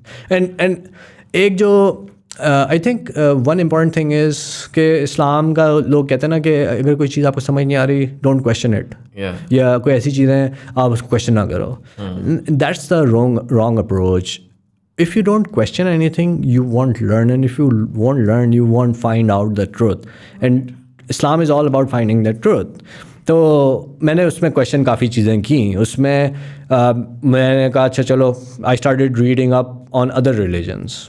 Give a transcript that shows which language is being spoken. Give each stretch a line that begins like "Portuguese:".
Urdu: And ایک جو
English: I think one important thing is
Urdu: کہ اسلام کا لوگ کہتے ہیں نا کہ اگر کوئی چیز آپ کو سمجھ نہیں آ رہی
English: don't question it,
Urdu: یا کوئی ایسی چیزیں آپ اس کو کویشچن نہ کرو.
English: That's the wrong approach. If you don't question anything, you won't learn, and if you won't learn, you won't find out the truth. And Islam is all about finding the truth.
Urdu: تو میں نے اس میں question کافی چیزیں کیں. اس میں میں نے کہا اچھا چلو
English: I started reading up on other religions.